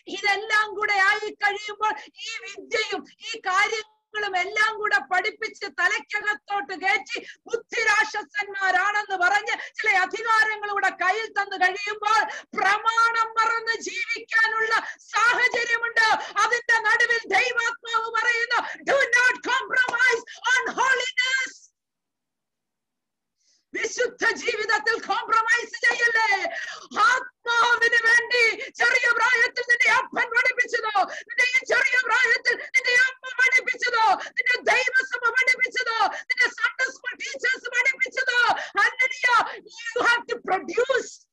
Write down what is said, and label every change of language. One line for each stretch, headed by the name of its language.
Malayalam: ഇതെല്ലാം കൂടെ ആയി കഴിയുമ്പോൾ ഈ വിദ്യയും ഈ കാര്യങ്ങളും എല്ലാം കൂടെ പഠിപ്പിച്ച് തലയ്ക്കകത്തോട്ട് കയറ്റി ബുദ്ധിരാക്ഷസന്മാരാണെന്ന് പറഞ്ഞ് ചില അധികാരങ്ങളുടെ കയ്യിൽ തന്നു കഴിയുമ്പോൾ പ്രമാണം മറന്ന് ജീവിക്കാനുള്ള സാഹചര്യമുണ്ട്. അതിന്റെ നടുവിൽ ദൈവാത്മാവ് പറയുന്നു,
English: do not compromise on holiness.
Malayalam: വിശുദ്ധ ജീവിതത്തിൽ കോംപ്രമൈസ് ചെയ്യല്ലേ. ആത്മാവിന് വേണ്ടി ചെറിയ പ്രായത്തിൽ നിന്റെ അപ്പൻ പഠിപ്പിച്ചതോ, നിന്റെ ഈ ചെറിയ പ്രായത്തിൽ നിന്റെ അമ്മ പഠിപ്പിച്ചതോ, നിന്റെ ദൈവസഭ പഠിപ്പിച്ചതോ, നിന്റെ Sunday school teachers പഠിപ്പിച്ചതോ, hallelujah,
English: you have to produce.